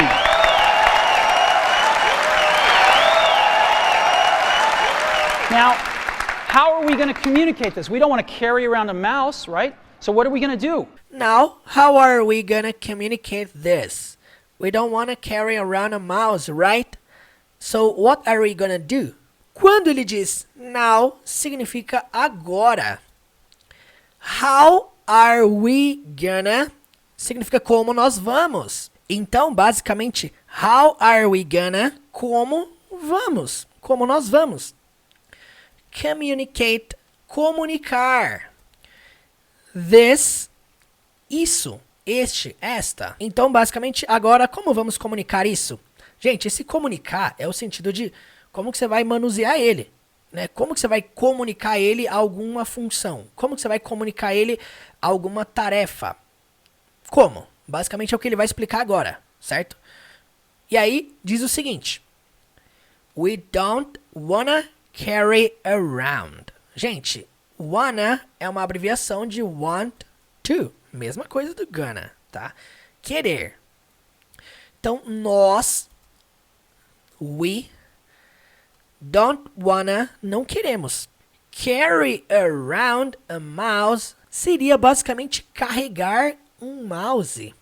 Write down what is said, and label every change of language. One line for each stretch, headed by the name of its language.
English: Now, how are we going to communicate this? We don't want to carry around a mouse, right? So what are we going to do? Now, how are we going to communicate this? We don't want to carry around a mouse, right? So what are we going to do?
Portuguese: Quando ele diz now, significa agora.
English: How are we gonna
Portuguese: significa como nós vamos. Então, basicamente,
English: how are we gonna,
Portuguese: como vamos, como nós vamos. Communicate, comunicar. This, isso, este, esta. Então, basicamente, agora, como vamos comunicar isso? Gente, esse comunicar é o sentido de como que você vai manusear ele, né? Como que você vai comunicar ele alguma função? Como que você vai comunicar ele alguma tarefa? Como? Basicamente é o que ele vai explicar agora, certo? E aí, diz o seguinte.
English: We don't wanna carry around.
Portuguese: Gente, wanna é uma abreviação de want to. Mesma coisa do gonna, tá? Querer. Então, nós, we,
English: don't wanna,
Portuguese: não queremos.
English: Carry around a mouse
Portuguese: seria basicamente carregar um mouse.